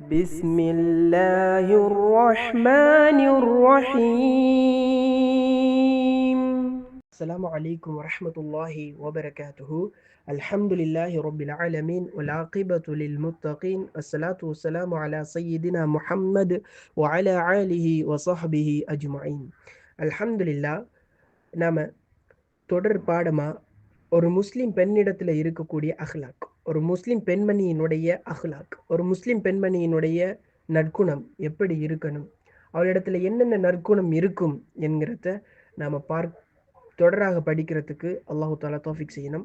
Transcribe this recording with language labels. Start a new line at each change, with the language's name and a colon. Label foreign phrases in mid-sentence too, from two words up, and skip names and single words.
Arabic: بسم الله الرحمن الرحيم. السلام عليكم ورحمة الله وبركاته. الحمد لله رب العالمين والعاقبة للمتقين. الصلاة والسلام على سيدنا محمد وعلى آله وصحبه أجمعين. الحمد لله.
Tamil: நாம தொடர் பாடமா ஒரு முஸ்லிம் பெண்ணிடத்தில் இருக்கக்கூடிய அஹ்லாக், ஒரு முஸ்லிம் பெண்மணியினுடைய அஹ்லாக், ஒரு முஸ்லிம் பெண்மணியினுடைய நற்குணம் எப்படி இருக்கணும், அவளிடத்துல என்னென்ன நற்குணம் இருக்கும் என்கிறத நாம் தொடராக படிக்கிறதுக்கு
Arabic: الله تعالى
Tamil: தௌஃபீக் செய்யணும்.